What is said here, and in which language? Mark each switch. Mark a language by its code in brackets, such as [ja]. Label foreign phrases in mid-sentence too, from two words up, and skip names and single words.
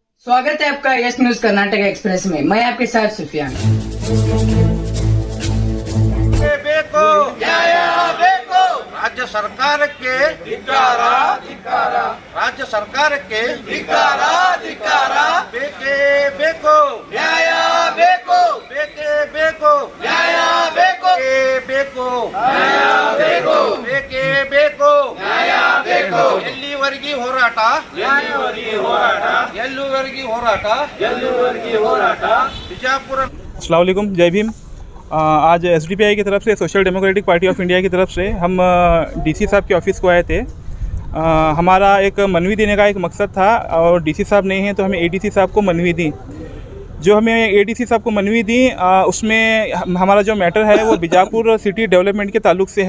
[hi] स्वागत है आपका यस न्यूज कर्नाटक एक्सप्रेस में। मैं आपके साथ सुफियान। [kn] ಬೇಕು ನ್ಯಾಯ ಬೇಕು ರಾಜ್ಯ ಸರ್ಕಾರಕ್ಕೆ ಧಿಕ್ಕಾರ ಧಿಕ್ಕಾರ ರಾಜ್ಯ ಸರ್ಕಾರಕ್ಕೆ ಧಿಕ್ಕಾರ ಧಿಕ್ಕಾರ ಬೇಕೇ ಬೇಕು ನ್ಯಾಯ ಬೇಕು ಬೇಕೇ ಬೇಕು ನ್ಯಾಯ ಬೇಕು ಬೇಕು ನ್ಯಾಯ ಬೇಕು ಬೇಕೇ ಬೇಕು ನ್ಯಾಯ ಬೇಕು ಎಲ್ಲಿವರೆಗೆ ಹೋರಾಟ ಎಲ್ಲಿವರೆಗೆ ಹೋರಾಟ ಬಿಜಾಪುರ। [hi] अस्सलाम वालेकुम, जय भीम। आज SDPI की तरफ से सोशल डेमोक्रेटिक पार्टी ऑफ इंडिया की तरफ से हम DC साहब के ऑफ़िस को आए थे। हमारा एक मनवी देने का एक मकसद था और DC साहब नहीं हैं तो हमें ADC साहब को मनवी दी। जो हमें ADC साहब को मनवी दी उसमें हमारा जो मैटर है वो बीजापुर सिटी डेवलपमेंट के ताल्लुक से है।